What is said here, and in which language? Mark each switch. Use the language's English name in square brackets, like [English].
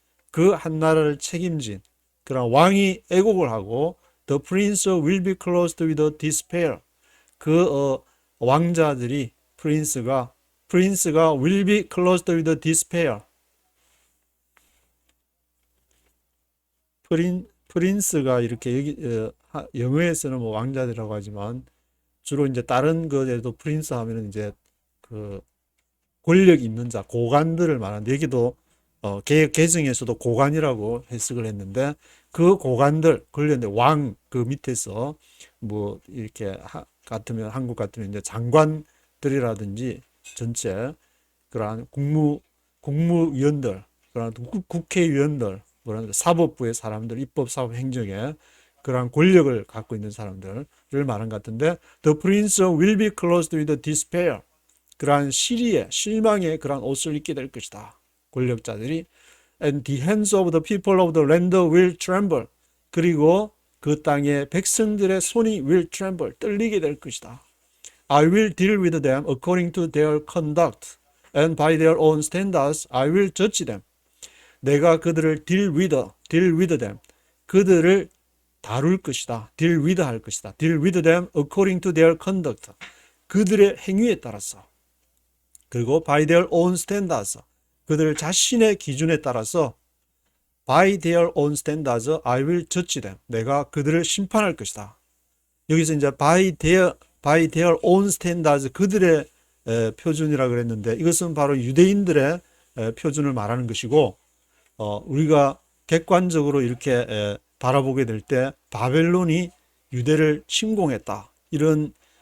[Korean] 그 한 나라를 책임진 그런 왕이 애곡을 하고, [English] the prince will be clothed with despair. [Korean] 왕자들이 프린스가 [English] will be clothed with despair. [Korean] 프린스가 이렇게 여기 영어에서는 뭐 왕자들이라고 하지만 주로 이제 다른 것에도 프린스 하면은 이제 그 권력 있는 자, 고관들을 말하는데, 여기도 개정에서도 고관이라고 해석을 했는데, 그 고관들 권력인데 왕 그 밑에서 뭐 이렇게 같으면 한국 같으면 이제 장관들이라든지 전체 그러한 국무위원들, 그러한 국회의원들, 사법부의 사람들, 입법, 사법, 행정에 그러한 권력을 갖고 있는 사람들을 말한 것 같은데, [English] The prince will be clothed with despair. [Korean] 그러한 실망의 그러한 옷을 입게 될 것이다. 권력자들이. [English] And the hands of the people of the land will tremble. [Korean] 그리고 그 땅의 백성들의 손이 [English] will tremble. [Korean] 떨리게 될 것이다. [English] I will deal with them according to their conduct, and by their own standards I will judge them. [Korean] 내가 그들을 [English] deal with them. [Korean] 그들을 다룰 것이다. [English] deal with [Korean] 할 것이다. [English] deal with them according to their conduct. [Korean] 그들의 행위에 따라서. 그리고 [English] by their own standards. [Korean] 그들 자신의 기준에 따라서 [English] by their own standards I will judge them. [Korean] 내가 그들을 심판할 것이다. 여기서 이제 [English] by their own standards, [Korean] 그들의 표준이라 그랬는데, 이것은 바로 유대인들의 표준을 말하는 것이고, 우리가 객관적으로 이렇게 바라보게 될 때 바벨론이 유대를 침공했다, 이런